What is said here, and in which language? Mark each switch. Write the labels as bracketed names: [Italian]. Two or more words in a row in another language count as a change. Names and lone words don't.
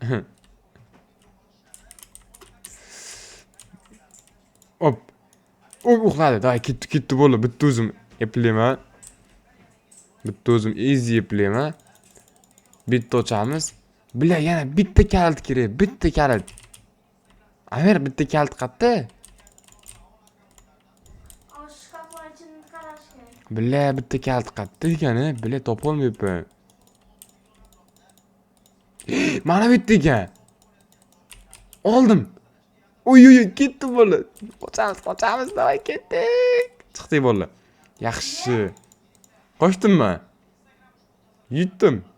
[Uzbek] Hop. Uxladi. Day ketdi bo'ldi. Bitta o'zim eplayman. Bitta o'zim easy eplayman. Bitta ochamiz. Bila yana bitta kalit kerak. Bitta kalit. Amer bitta kalit qayerda? [Turkish] O şkafın içinde karaş gerek. [Uzbek] Bila bitta kalit qayerda ekani? Bila topolmayapman. Mana bu yerda ekan. Oldim. Oy ketdi bola. Qochamiz, davay ketdik. Chiqdik bola. Yaxshi. Qochdimmi? Yetdim.